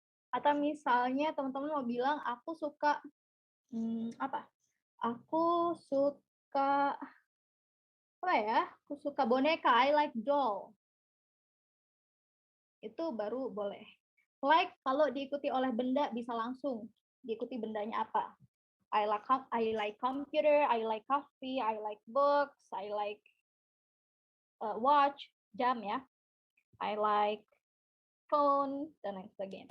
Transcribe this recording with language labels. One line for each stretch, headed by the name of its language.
Indonesian: Atau misalnya teman-teman mau bilang aku suka apa? Aku suka apa ya? Aku suka boneka,
English: I like doll.
Indonesian: Itu baru boleh. Like kalau diikuti oleh benda bisa langsung diikuti bendanya apa.
English: I like computer, I like coffee, I like books, I like watch,
Indonesian: jam ya.
English: I like phone
Indonesian: dan lain sebagainya.